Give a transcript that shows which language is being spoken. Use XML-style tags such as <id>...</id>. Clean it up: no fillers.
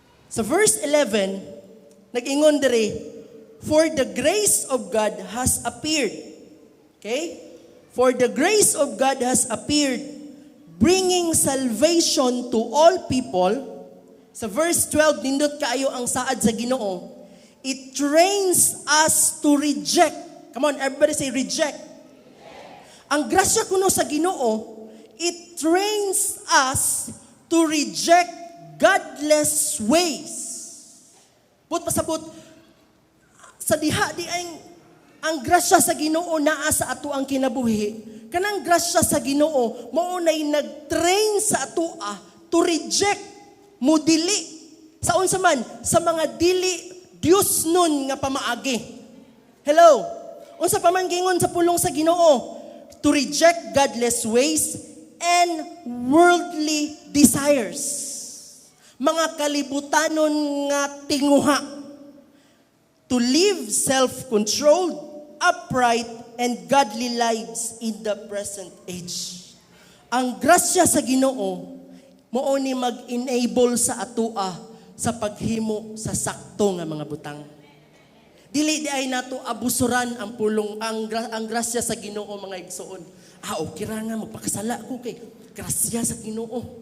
<ceb>Sa verse 11, nag-ingon diri,</ceb> <en>for the grace of God has appeared. Okay? For the grace of God has appeared, bringing salvation to all people.</en> <ceb>Sa verse 12, nindot kaayo ang saad sa Ginoo.</ceb> <en>It trains us to reject. Come on, everybody say reject.</en> <ceb>Ang grasya kuno sa Ginoo,</ceb> <en>it trains us to reject godless ways.</en> <ceb>But pasabot, sa diha di ang grasya sa Ginoo naa sa ato ang kinabuhi. Kanang grasya sa Ginoo mao nay nag-train sa atoa</ceb> <en>to reject,</en> <ceb>mudili sa unsa man sa mga dili Dios nun nga pamaagi. Hello. Unsa pa man gingon sa pulong sa Ginoo?</ceb> <en>To reject godless ways and worldly desires.</en> <ceb>Mga kalibutanon nga tinguha.</ceb> <en>To live self-controlled, upright, and godly lives in the present age.</en> <ceb>Ang grasya sa Ginoo mao ni mag-enable sa atoa sa paghimo sa sakto nga mga butang. Dili di ay nato abusuran ang pulong ang grasya sa Ginoo mga igsoon. Okay ra nga magpakasala ko kay grasya sa Ginoo.</ceb>